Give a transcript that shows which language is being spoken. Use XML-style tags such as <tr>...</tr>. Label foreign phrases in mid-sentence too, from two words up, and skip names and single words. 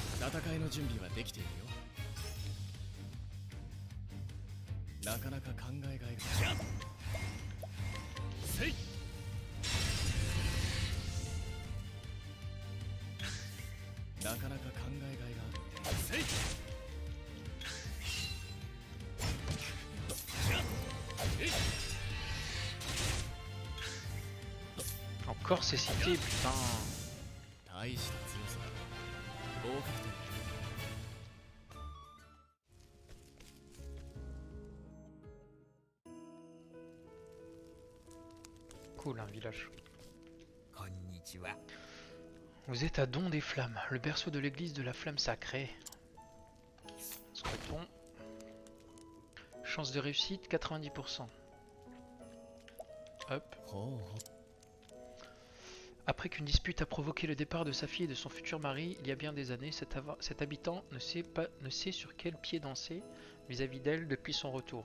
<ja>戦いの準備はできているよ。なかなか考えがいがせい。なかなか考えがいがある。せい。</ja> <fr>Encore ces cités, putain.</fr> <ja>大した強さだ。合格点。</ja> <fr>Cool, un village.</fr> <ja>こんにちは。</ja> <fr>Vous êtes à Don des Flammes, le berceau de l'église de la flamme sacrée. Scruton. Chance de réussite 90%. Hop. Après qu'une dispute a provoqué le départ de sa fille et de son futur mari, il y a bien des années, cet habitant ne sait sur quel pied danser vis-à-vis d'elle depuis son retour.</fr>